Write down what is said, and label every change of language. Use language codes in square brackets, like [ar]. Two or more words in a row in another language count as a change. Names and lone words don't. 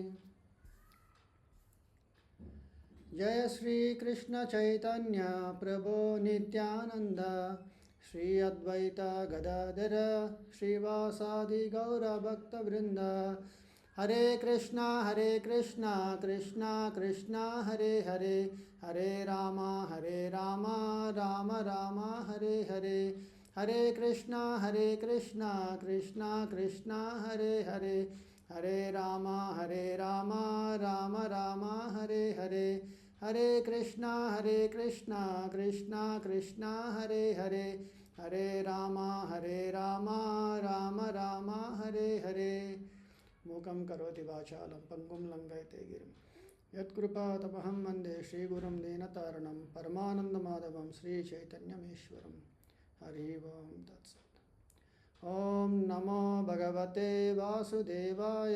[sa] జయ శ్రీ కృష్ణ చైతన్య ప్రభో నిత్యానంద శ్రీ అద్వైత గదాధర శ్రీవాసాది గౌరభక్తవృంద. హరే కృష్ణ కృష్ణ కృష్ణ హరే హరే హరే రామ రామ రామ హరే హరే. హరే కృష్ణ కృష్ణ కృష్ణ హరే హరే హరే రామ రామ రామ హరే హరే. హరే కృష్ణ కృష్ణ కృష్ణ హరే హరే హరే రామ రామ రామ హరే హరే. మూకం కరోతి వాచాలం పంగుం లంఘయతే గిరిం యత్కృపాతమహం వందే శ్రీగురుం దీనతారణం పరమానందమాధవం శ్రీచైతన్యమీశ్వరం. హరి ఓం తత్సత్. ఓం నమో భగవతే వాసుదేవాయ.